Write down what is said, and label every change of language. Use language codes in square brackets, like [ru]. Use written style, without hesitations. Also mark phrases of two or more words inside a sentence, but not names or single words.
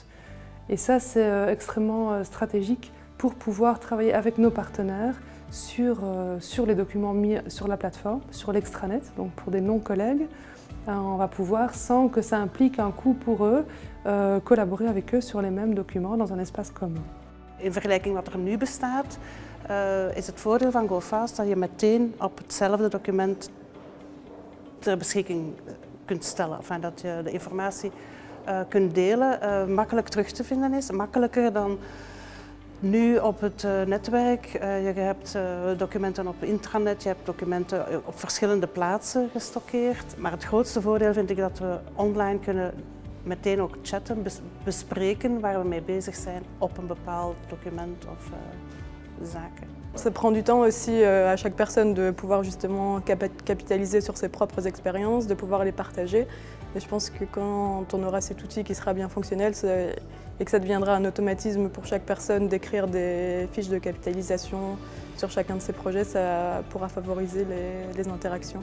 [fr] Et ça, c'est extrêmement stratégique pour pouvoir travailler avec nos partenaires sur les documents mis sur la plateforme, sur l'extranet, donc pour des non-collègues. On va pouvoir, sans que ça implique un coût pour eux, collaborer avec eux sur les mêmes documents dans un espace commun. [nl] In vergelijking wat er nu bestaat, is het voordeel van GoFast dat je meteen op hetzelfde document ter beschikking kunt stellen. Enfin, dat je de informatie kunt delen, makkelijk terug te vinden is, makkelijker dan nu op het netwerk. Je hebt documenten op intranet, je hebt documenten op verschillende plaatsen gestockeerd. Maar het grootste voordeel vind ik dat we online kunnen meteen ook chatten, bespreken waar we mee bezig zijn op een bepaald document of zaken. [fr] Ça prend du temps aussi à chaque personne de pouvoir justement capitaliser sur ses propres expériences, de pouvoir les partager. Et je pense que quand on aura cet outil qui sera bien fonctionnel et que ça deviendra un automatisme pour chaque personne d'écrire des fiches de capitalisation sur chacun de ses projets, ça pourra favoriser les interactions.